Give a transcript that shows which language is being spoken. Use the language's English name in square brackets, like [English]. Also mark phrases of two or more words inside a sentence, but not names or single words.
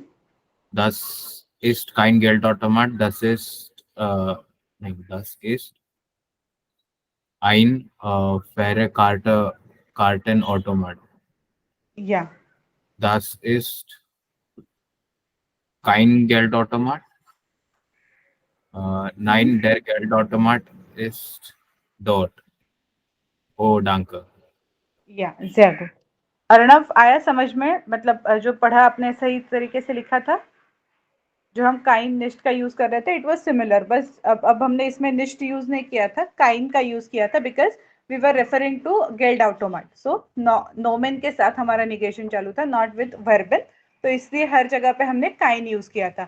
[German] Das ist kein Geldautomat, das ist ein Kartenautomat. Yeah. Das ist kein Geldautomat. Nein, der Geldautomat ist dort. Oh, danke. Yeah. Sehr gut. [Hindi] अर्णव आया समझ में? मतलब जो पढ़ा आपने सही तरीके से लिखा था? जो हम [German] kein nicht [Hindi] का यूज कर रहे थे, [English] it was similar, [Hindi] बस अब हमने इसमें निस्ट यूज नहीं किया था, काइन का यूज किया था, [English] because we were referring to Geldautomat. [Hindi] सो नोमेन के साथ हमारा निगेशन चालू था, [English] not with verbal, [Hindi] तो इसलिए हर जगह पे हमने काइन यूज किया था.